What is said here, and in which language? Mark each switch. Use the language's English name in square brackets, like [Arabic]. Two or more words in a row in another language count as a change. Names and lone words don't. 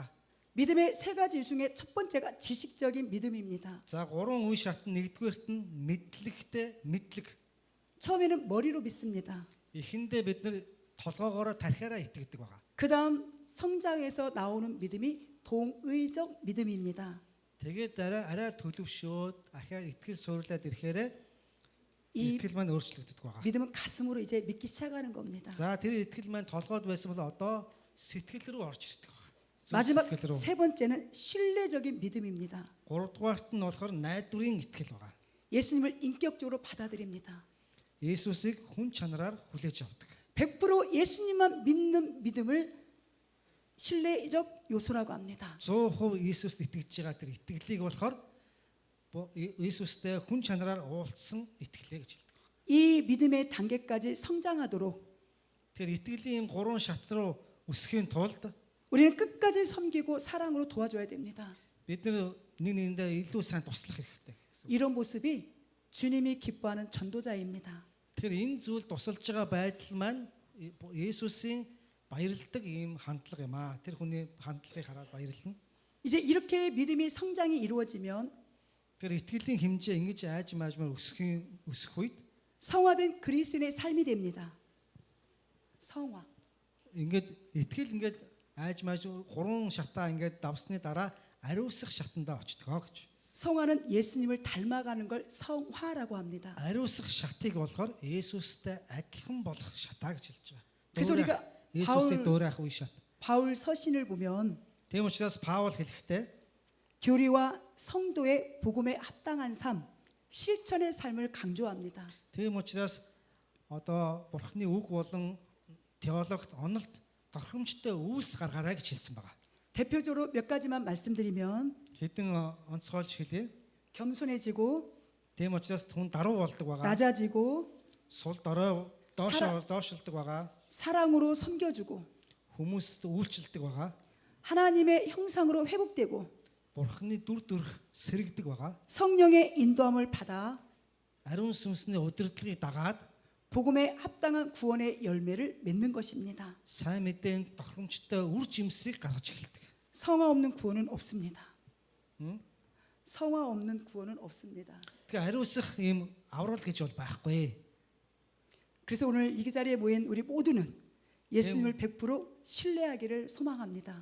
[Korean] 믿음의 세 가지 중에 첫 번째가 지식적인 믿음입니다. [Mongolian] За 3 үе шат нь нэгдүгээрт нь мэдлэгтэй мэдлэг. [Korean] 처음에는 머리로 믿습니다. [Mongolian] Эхэндээ бид нар толгоогоороо тархиараа итгэдэг байгаа. [Korean] 그다음 성장해서 나오는 믿음이 동의적 믿음입니다. [Mongolian] Тэгээд арай төлөвшөөд ахаа итгэл суурлаад ирэхээр [Korean] 이 [Mongolian] итгэл маань өөрчлөгдөж байгаа. [Korean] 믿음은 가슴으로 이제 믿기 시작하는 겁니다. [Mongolian] За тэр итгэл маань толгойд байсан бол одоо сэтгэл рүү орж ирдэг байгаа. [Korean] 마지막 [Mongolian] сэтгэл рүү. [Korean] 세 번째는 신뢰적인 믿음입니다. [Mongolian] Гуравдугаарт нь болохоор найдварын итгэл байгаа. [Korean] 예수님을 인격적으로 받아들입니다. [Mongolian] Есүсийг хүн чанараар хүлээж авдаг. [Korean] 100% 예수님만 믿는 믿음을 신뢰적 요소라고 합니다. [Mongolian] 100% Есүст итгэж байгаа тэр итгэлийг болохоор Есүстэй хүн чанараар уулзсан итгэлээ гэж хэлдэг. [Korean] 이 믿음의 단계까지 성장하도록 [Mongolian] Тэр итгэлийн 3 шат руу өсөхийн тулд [Korean] 우리는 끝까지 섬기고 사랑으로 도와줘야 됩니다. [Mongolian] бид нар нэг нэгэндээ илүү сайн туслах хэрэгтэй гэсэн. [Korean] 이런 모습이 주님이 기뻐하는 전도자입니다. [Mongolian] Тэгэхээр энэ зүйл тусалж байгаа байдал маань Есүсийн баярладаг ийм хандлага юм аа. Тэр хүний хандлагыг хараад баярлна. [Korean] 이제 이렇게 믿음이 성장이 이루어지면 [Mongolian] Тэр итгэлийн хэмжээ ингэж аажмаар өсөх үед [Korean] 성화된 그리스도인의 삶이 됩니다. 성화. [Mongolian] ингээд итгэл ингээд аажмааж 3 шатаа ингээд давсны дараа ариусах шатандаа очдог гэж. [Korean] 성화는 예수님을 닮아가는 걸 성화라고 합니다. [Mongolian] Ариусах шатыг болохоор Есүстэй адилхан болох шатаа гэж хэлж байгаа. [Korean] 그래서 우리가 [Mongolian] Есүсийг дөөрөх үе шат. [Korean] 바울 서신을 보면 [Mongolian] Тийм учраас Паул хэлэхдээ [Korean] 교리와 성도의 복음에 합당한 삶, 실천의 삶을 강조합니다. [Mongolian] тийм учраас одоо Бурхны үг болон теологт онолт тохиромжтой үйлс гаргаарай гэж хэлсэн байгаа. [Korean] 대표적으로 몇 가지만 말씀드리면 [Mongolian] Хэдэн онцгойлж хэлье. [Korean] 겸손해지고 [Mongolian] Тийм учраас хүн даруй болдог байгаа. [Korean] 낮아지고 [Mongolian] Сул дорой доошлдог байгаа. [Korean] 사랑으로 섬겨주고 [Mongolian] Хүмүүст үйлчлдэг байгаа. [Korean] 하나님의 형상으로 회복되고 [Mongolian] Бурхны дүр төрх сэрэгдэг байгаа. [Korean] 성령의 인도함을 받아 [Mongolian] Ариун сүнсний удирдлагыг дагаад [Korean] 복음에 합당한 구원의 열매를 맺는 것입니다. [Mongolian] сайн мэдээнд тохиромжтой үр жимсийг гаргаж эхэлдэг. [Korean] 성화 없는 구원은 없습니다. 응? 성화 없는 구원은 없습니다. [Mongolian] Тэгээ ариусах ийм аврал гэж бол байхгүй. [Korean] 그래서 오늘 이 자리에 모인 우리 모두는 예수님을 100% 신뢰하기를 소망합니다.